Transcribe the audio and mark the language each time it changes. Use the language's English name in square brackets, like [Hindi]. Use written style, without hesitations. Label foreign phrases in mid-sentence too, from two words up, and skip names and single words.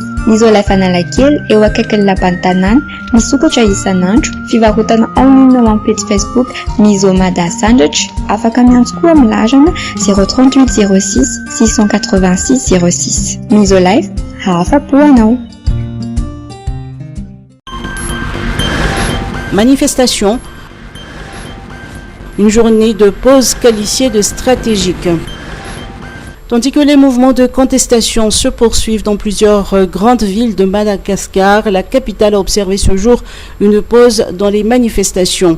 [Malagasy] Ny Isolife Analakely eo akaikin'ny lapan'ny tanàna, misokatra isan'andro, fivarotana online ao amin'ny page Facebook Misomada Sandwich. Afaka miantso koa amin'ny larana 038 06 686 06. Isolife, afapo anao. [French] Manifestation. Une journée de pause qualifiée de stratégique. Tandis que les mouvements de contestation se poursuivent dans plusieurs grandes villes de Madagascar, la capitale a observé ce jour une pause dans les manifestations.